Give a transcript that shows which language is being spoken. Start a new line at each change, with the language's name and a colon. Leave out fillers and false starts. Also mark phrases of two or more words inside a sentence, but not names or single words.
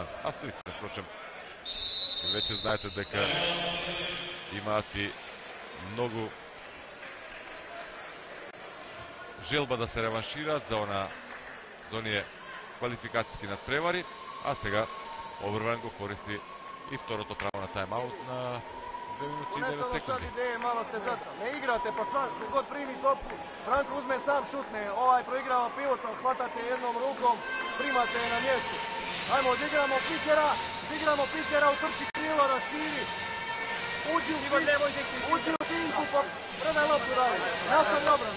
Macedonian: Австријците, впрочем, веќе знаете дека имаат и многу желба да се реваншираат за оние квалификацијски надпревари, а сега Обрван го користи и второто право на тајм-аут на 2 минути и 9 секунди.
Croatian: Malo ste sad, ne igrate, pa svak god primi topku, Branko uzme sam šutne, ovaj proigrava pivotom, hvatate jednom rukom, primate je na mjestu. Ajmo, odigramo pitera, utrči krilo, raširi, uđi u pinku, pa predaj loptu dalje, nastavi obranu.